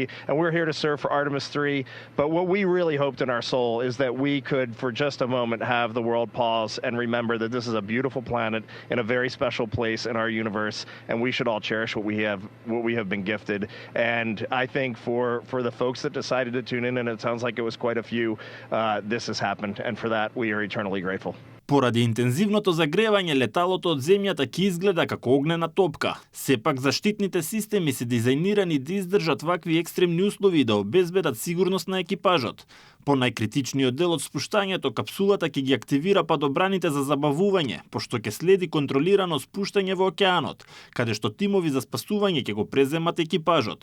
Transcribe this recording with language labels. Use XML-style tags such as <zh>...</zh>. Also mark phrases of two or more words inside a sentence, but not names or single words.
<en>And we're here to serve for Artemis 3. But what we really hoped in our soul is that we could, for just a moment, have the world pause and remember that this is a beautiful planet in a very special place in our universe, and we should all cherish what we have been gifted. And I think for the folks that decided to tune in, and it sounds like it was quite a few, this has happened, and for that we are eternally grateful.</en> <mk>Поради интензивното загревање, леталото од Земјата ќе изгледа како огнена топка. Сепак заштитните системи се дизајнирани да издржат вакви екстремни услови и да обезбедат сигурност на екипажот. По најкритичниот дел од спуштањето, капсулата ќе ги активира падобраните за забавување, пошто ќе следи контролирано спуштање во океанот, каде што тимови за спасување ќе го преземат екипажот.</mk>